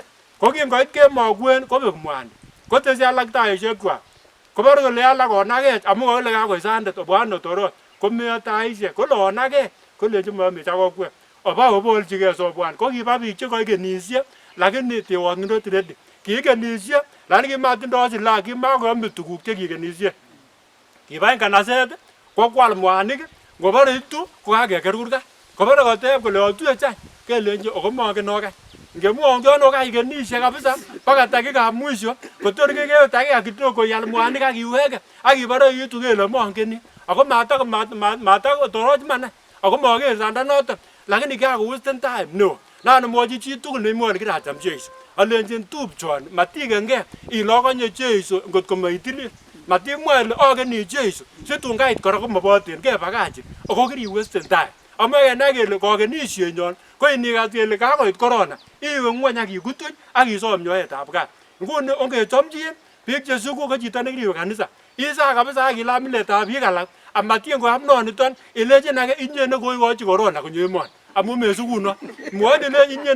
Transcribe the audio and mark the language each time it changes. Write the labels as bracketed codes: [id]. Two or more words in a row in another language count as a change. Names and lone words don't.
[kln] Ko kingoit kemoi kwen kobek mwanik. Kotese alak taisiekwak. Kobore kole alak onagech amun kokile kakoit sandet obwan otorot komeyo taisiek. Kole onagech kolenji moyomechi ak okwek. Oba obolchigei sobwan. Ko kiba biik chekoikenisie lakini [en] they were not ready. [kln] Kiikenisie lakini kimatindoi silaha kimakoyome tuguk chekikenisie. Kiba en kanaset kokwal mwanik ngobore itu kokakeker kurgat. Kobore koteb kole otuye chany kelenji ako mongen okany. Ngemwongion okaikenisie kabisa mpaka dakikab mwisho kotor kekewe [sw] dakika kidogo [kln] ial mwanik ak iweke ak ibore itu kele mongeni. Ako matakotoroch mana ako moker sandanoton lakini kakowesten time neo. Nan amwochi chi tugul neimwoni kiracham Jeiso. Alenjin tupchoni matikengei ile akonye Jeiso ngot ko maitilil. matimwa ile ageni Jeiso situn kait kora komaboten kebakach ako kiri [en] waste time [kln] amaye na kele kagenishenyon ko inikas kele kakoit corona iwe ngwony ak ikutuny ak isom nyoetab kat nguni ongechomchin biik chesugu ko chito nekiriwe kanisa isa kabisa ak ilaa miletab biik alak amatien koam noniton ilechin age inye nekoikochi corona konyo emoni amu mesuguno mwoni ile inye